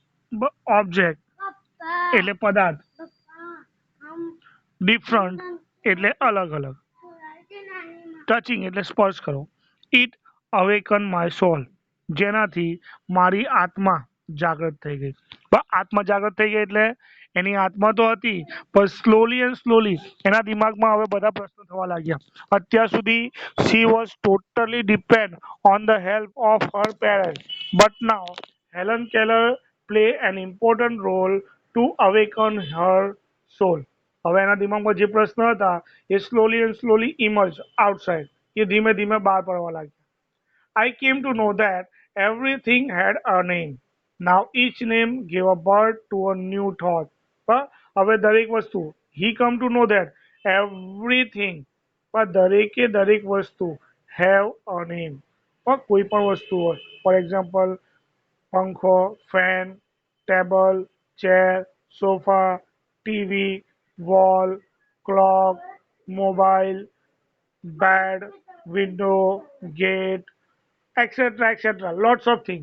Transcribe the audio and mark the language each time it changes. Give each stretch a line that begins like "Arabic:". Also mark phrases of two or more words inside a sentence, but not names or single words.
Gujarati: ઓબ્જેક્ટ એટલે પદાર્થ, ડિફરન્ટ એટલે અલગ અલગ, ટચિંગ એટલે સ્પર્શ કરો.
English: it awaken my soul.
Gujarati: જેનાથી મારી આત્મા જાગૃત થઈ ગઈ. આત્મા જાગૃત થઈ ગઈ એટલે એની આત્મા તો હતી પણ
English: slowly and slowly
Gujarati: એના દિમાગમાં હવે બધા પ્રશ્નો થવા લાગ્યા. અત્યાર સુધી
English: she was totally depend on the help of her parents, but now Helen Keller play an important role to awaken her soul.
Gujarati: હવે એના દિમાગમાં જે પ્રશ્ન હતા એ
English: slowly and slowly emerge outside.
Gujarati: એ ધીમે ધીમે બહાર પડવા લાગ્યા.
English: I came to know that everything had a name. Now each name gave a birth to a new thought.
Gujarati: પણ હવે દરેક વસ્તુ,
English: he come to know that everything,
Gujarati: પણ દરેકે દરેક વસ્તુ
English: have a name.
Gujarati: પણ કોઈ પણ વસ્તુ હોય,
English: for example પંખો, fan, table, chair, sofa, TV, wall, clock, mobile, bed, window, gate, etcetera lots of thing.